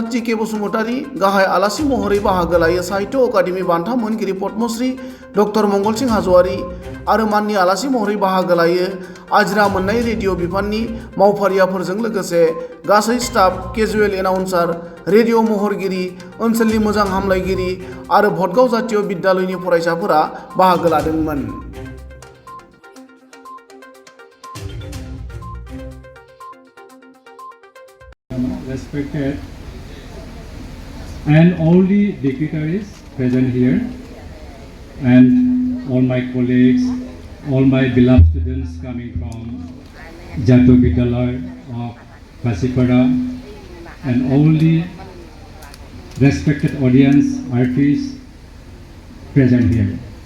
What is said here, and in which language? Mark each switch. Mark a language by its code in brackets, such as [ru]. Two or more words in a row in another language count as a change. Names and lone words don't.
[brx] टिके बसुमतारी, गाहाय आलासि महरै बाहागो लायो साहित्य अकादेमि बान्था मोनगिरि पद्मश्री डक्टर मंगलसिं हाज'वारी आरो माननि आलासि महरै बाहागो लायो आजिरा मोननाय रेडिअ बिफाननि मावफारियाफोरजों लोगोसे गासै स्टाफ, [en] casual announcer, [brx] रेडिअ महरगिरि, ओनसोलनि मोजां हामलायगिरि आरो भटगाव जातीय बिद्यालयनि फरायसाफोरा बाहागो लादोंमोन। [en] Respected and all the dignitaries present here, and all my colleagues, all my beloved students coming from Jatiya Vidyalaya of Pasipara, and all the respected audience, artists present here.